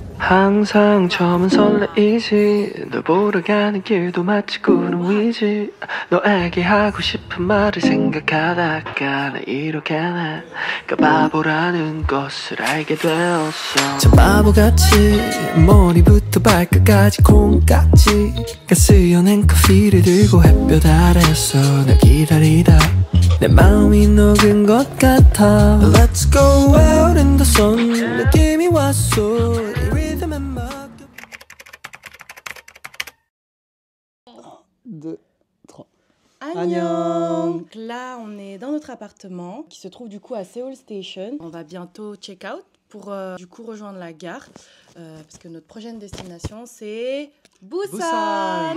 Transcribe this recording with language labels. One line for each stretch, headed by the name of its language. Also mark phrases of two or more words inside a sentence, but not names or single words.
Korean: 항상 처음은 설레이지 널 보러 가는 길도 마치 구름 위지 너에게 하고 싶은 말을 생각하다가 나 이렇게 내가 바보라는 것을 알게 되었어. 참 바보같이 머리부터 발끝까지 콩깍지가 쓰여낸 커피를 들고 햇볕 아래서 널 기다리다 내 마음이 녹은 것 같아.
English: Let's go out in the sun
Korean: 느낌이 왔어.
French: Deux, trois. Annyeong. Là, on est dans notre appartement qui se trouve du coup à Seoul Station. On va bientôt
English: check out
French: pour du coup rejoindre la gare parce que notre prochaine destination c'est Busan.